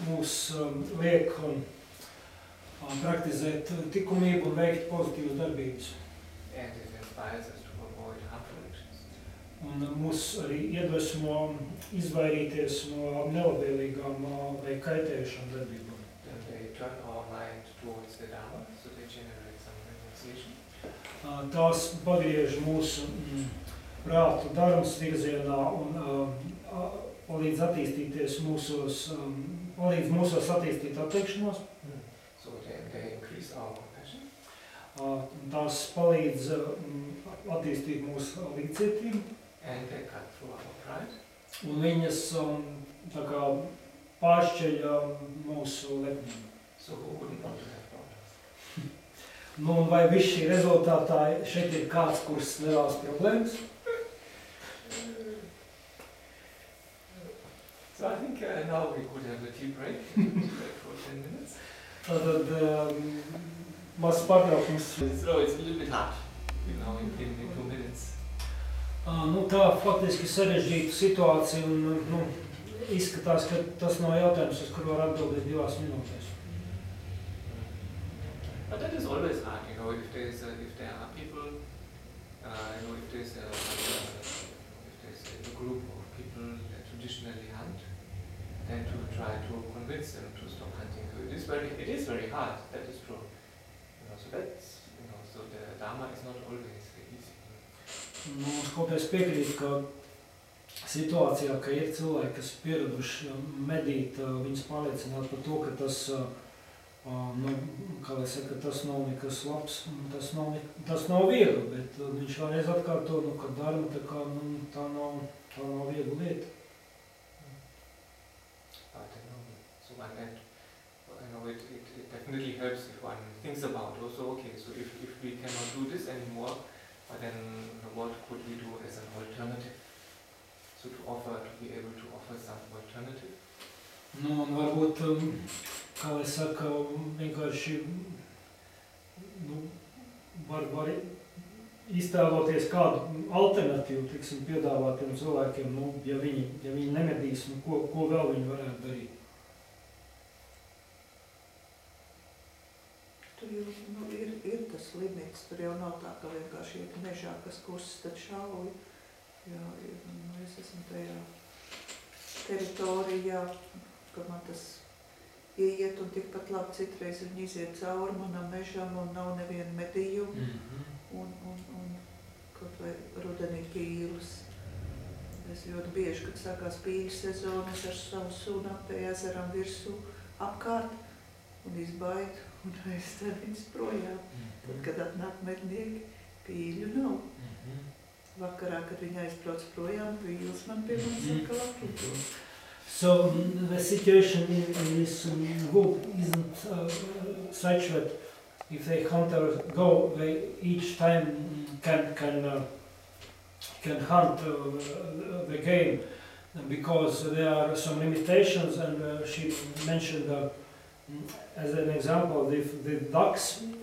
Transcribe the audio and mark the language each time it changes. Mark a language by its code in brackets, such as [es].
[lv] Mūs liek praktizēt likumību un veikt pozitīvas darbības. [en] And it inspires us to avoid harmful actions. [lv] Un mūs arī iedvesmo izvairīties no nelabvēlīgām vai kaitējušām darbībām. [en] Then they turn our mind towards the Dharma, so they generate some renunciation. [lv] Tās pagriež mūsu prātu dharmas virzienā un palīdz attīstīties palīdz mūsos attīstīt atteikšanos. [en] So they increase our compassion. [lv] Tās palīdz attīstīt mūsu līdzcietību. [en] And they cut through our pride. [lv] Un viņas tā kā pāršķeļ mūsu lepnību. [en] So who wouldn't want to have problems? [lv] Nu, un vai viss šī rezultātā šeit ir kāds, kurš nevēlas problēmas? [en] So I think now we could have a tea break for 10 minutes. [lv] Tātad mazs pārtraukums. [en] So it's a little bit hard, in 2 minutes. [lv] Tā faktiski sarežģīta situācija un izskatās, ka tas nav jautājums, uz kuru var atbildēt 2 minūtēs. [en] But that is always hard, if there are people, if there's a group of people that traditionally hunt, then to try to convince them to stop hunting. So it is very hard, that is true. So that's, so the Dharma is not always easy. [lv] Mums kopēs piekrīt, ka situācijā, ka ir cilvēki, kas pieraduši medīt, viņus pārliecināt par to, ka tas, kā lai saka, tas nav nekas labs, tas nav viegli, bet viņš vēlreiz atkārto, ka dharma tā nav viegla lieta. [en] So one that, it definitely helps if one thinks about also, okay, so if we cannot do this anymore, but then what could we do as an alternative? So to be able to offer some alternative. [lv] Un varbūt, kā lai saka, vienkārši var iztēloties kādu alternatīvu, piedāvāt tiem cilvēkiem, ja viņi nemedīs, ko vēl viņi varētu darīt. Tur jau ir tas limits, tur jau nav tā, ka vienkārši iet mežā, kas kursus tad šauj. Es esmu tajā teritorijā, ka man tas ieiet un tikpat labi citreiz viņi iziet cauri manam mežam un nav nevienu medījumu. Un kaut vai rudenī pīles. Es ļoti bieži, kad sākās pīļu sezona, es ar savu sunu pie ezeram virsū apkārt un izbaidu un aizstāju viņus projām. Tad, kad atnāk mednieki, pīļu nav. Vakarā, kad viņi aizbrauc projām, pīļus man pie manis atkal apīļu. [en] So the situation in this group isn't such that if the hunters go, they each time can hunt the game, because there are some limitations, and she mentioned as an example the ducks.